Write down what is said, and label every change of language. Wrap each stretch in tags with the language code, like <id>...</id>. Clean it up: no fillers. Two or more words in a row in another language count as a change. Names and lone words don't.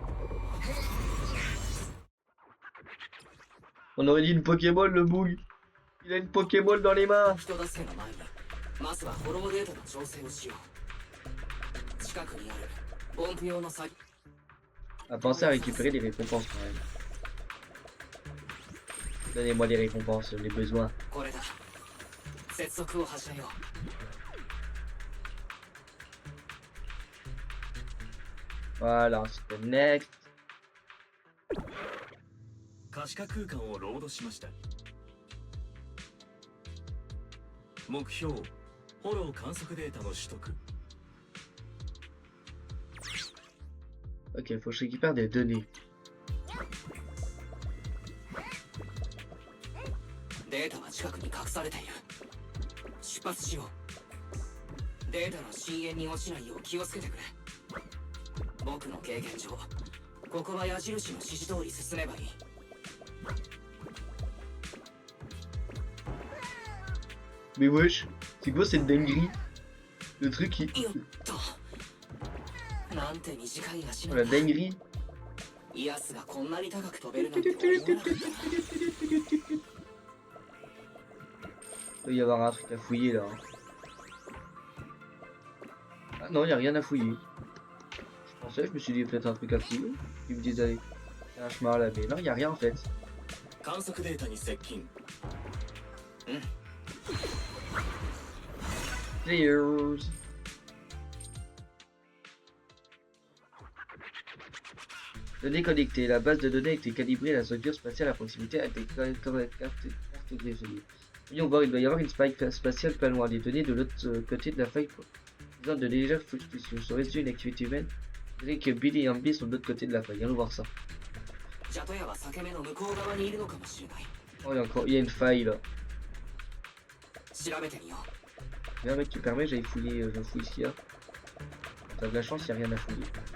<fr>On aurait dit une Pokéball, le boug. Il a une Pokéball dans les mains.</fr> <ja>人助けの前にまずはホローデータの調整をしよう。近くにあるボンプ用の作</ja> <fr>À penser à récupérer les récompenses quand même. Donnez-moi les récompenses, les besoins.</fr> <ja>これだ。接続を始めよう。</ja> <fr>Voilà, c'est next.</fr> <ja>可視化空間をロードしました。目標ホロー観測データの取得。</ja> <fr>Ok, faut que je récupère des données.</fr> <ja>データは近くに隠されている。出発しよう。データの深淵に落ちないよう気をつけてくれ。僕の経験上、ここは矢印の指示通り進めばいい。</ja> <fr>Mais wesh, c'est quoi cette dinguerie? Le truc qui...</fr> <ja>よっと。なんて短い足</ja> <fr>Oh,</fr> <ja>なん</ja> <fr>la</fr> <ja>だ。</ja> <fr>dinguerie.</fr> <ja>イアスがこんなに高く飛べるなんて思わなかったな。</ja> <fr>Il doit y avoir un truc à fouiller là. Ah non, il n'y a rien à fouiller. Je pensais, je me suis dit peut-être un truc à fouiller. Ils me disent allez, il y a un chemin là, mais non, il n'y a rien en fait.</fr> <ja>観測データに接近。</ja> <fr>Cheers. Données connectées. La base de données a été calibrée à la structure spatiale à proximité avec des cartographiées. Voyons voir, il doit y avoir une faille spatiale pas loin. Les données de l'autre côté de la faille présentent de légères fluctuations. Serait-ce dû à une activité humaine? Vous savez que Billy et Ambi sont de l'autre côté de la faille. Allons voir ça.</fr> <ja>ジャトヤは裂け目の向こう側にいるのかもしれない。</ja> <fr>Oh, il y a une faille là.</fr> <ja>調べてみよう。</ja> <fr>Il y a un mec qui permet, j'aille fouiller, je fouille ce qu'il y a. T'as de la chance, il n'y a rien à fouiller.</fr>